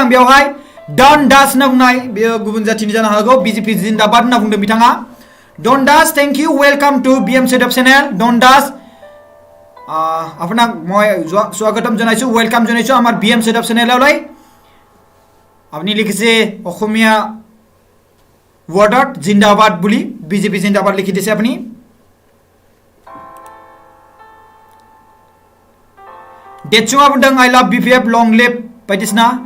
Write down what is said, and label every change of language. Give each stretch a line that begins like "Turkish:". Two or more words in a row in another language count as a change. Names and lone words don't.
Bodo: आं बेवहाय डन दास होनना बुंनाय बेयो गुबुन जाथिनि जानो हागौ बीजेपी जिंदाबाद होनना बुंदों बिथाङा डन दास
English: thank you welcome to BM Setup channel
Bodo: डन दास
Assamese: আপোনাক মই স্বাগতম জনাইছো ওয়েলকাম জনাইছো আমাৰ বিএম সেটআপ চেনেললৈ আপুনি লিখিছে অসমীয়া ওয়ার্ডত জিন্দাবাদ বুলি বিজেপি জিন্দাবাদ লিখি দিছে আপুনি
Bodo: डेटसुङा बुंदों
English: I love BPF long live
Bodo: बायदिसिना